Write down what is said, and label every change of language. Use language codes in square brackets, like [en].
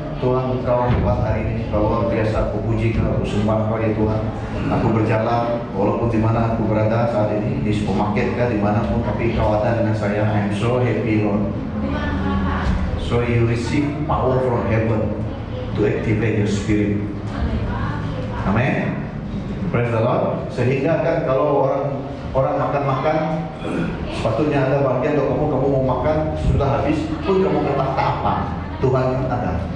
[ms] Tuhan, Engkau hebat hari ini, Kau luar biasa, aku puji Kau, aku sembah Kau ya Tuhan. Aku berjalan walaupun di mana aku berada saat ini, di supermarket kah dimanapun, tapi Kau ada dengan saya. [en] I'm so happy Lord. So you receive power from heaven to activate your spirit. Amin. Praise the Lord. [ms] Sehingga kan kalau orang makan, sepatutnya ada bagian kalau kamu mau makan sudah habis pun kamu kata tak apa, Tuhan ada.